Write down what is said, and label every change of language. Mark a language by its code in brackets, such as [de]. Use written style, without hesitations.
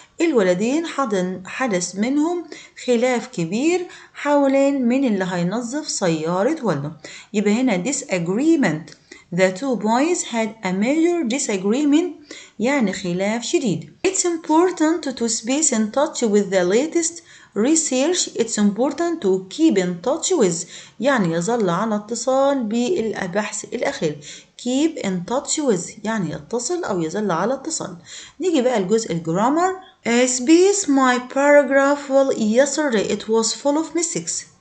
[ar] الولدين حدث منهم خلاف كبير حوالين من اللي هينظف سيارة والده. يبقى هنا disagreement. [en] The two boys had a major disagreement [ar] يعني خلاف شديد. [en] It's important to space in touch with the latest research it's important to keep in touch with [ar] يعني يظل على اتصال بالبحث الأخير. [en] keep in touch with [ar] يعني يتصل أو يظل على اتصال. نيجي بقى الجزء الجرامر. [en] space my paragraph well yesterday it was full of mistakes.